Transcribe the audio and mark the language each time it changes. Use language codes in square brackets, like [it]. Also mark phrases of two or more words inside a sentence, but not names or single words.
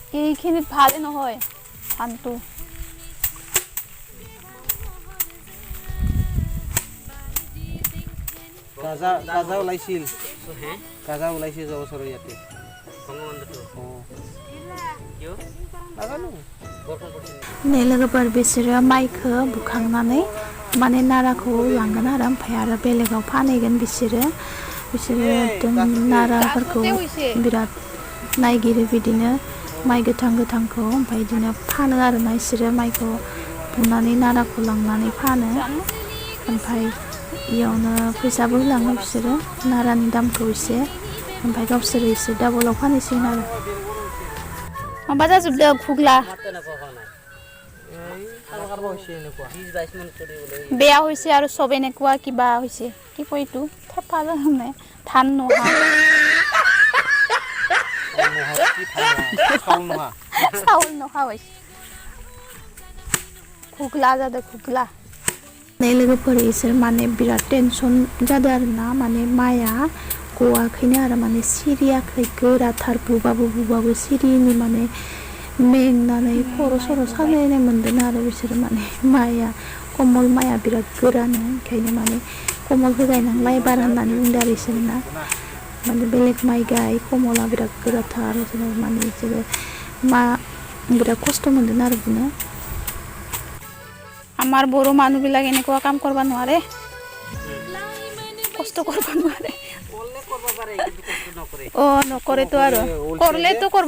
[as] এইখিনিত ভাল নহয় ধানটো গাজা ওলাইছিল গাজা ওলাইছিল যোৱা বছৰত ইয়াতে বঙ্গবন্ধুটো কিয় নাজানো [brx] नै लोगोफोर बिसोरो माइखौ बुखांनानै माने नाराखौ लांगोन आरो ओमफ्राय आरो बेलेगाव फानहैगोन बिसोरो एकदम नाराफोरखौ बिराद नायगिरो बिदिनो माइ गोथां गोथांखौ ओमफ्राय बिदिनो फानो आरोना बिसोरो माइखौ बुनानै नाराखौ लांनानै फानो ओमफ्राय इयावनो फैसाबो होलाङो बिसोरो नारानि दामखौ एसे ओमफ्राय गावसोरो एसे डाबलाव फानहैसिगोन आरो माबा जाजोबदों खुगला [as] বেয়া হৈছে আৰু চব এনেকুৱা কিবা হৈছে কি কয় এইটো থেপা জানে ধান নোহা চাউল নোহা হৈছে खुगला [brx] जादों खुगला नै लोगोफोर इसोर माने बिराद टेनसन जादों आरोना माने माइआ गवाखैनो आरो माने सिरियाखै गोराथार बुबाबो सिरिनि माने मेंनानै खर' सर' सालायनाय मोनदों आरो बिसोर माने माइआ कमल माइआ बिराद गोरानो ओंखायनो माने कमलखौ गायनांलाय बार होननानै बुंदों आरो इसोरना माने बेलेग माइ गाय कमला बिराद गोराथार माने इसोरो बिराद खस्थ' मोनदों आरो बिदिनो [as] আমাৰ বড়ো মানুহবিলাক এনেকুৱা কাম কৰিব নোৱাৰে কষ্ট কৰিব নোৱাৰে নকৰেতো আৰু কৰিলেতো কৰিব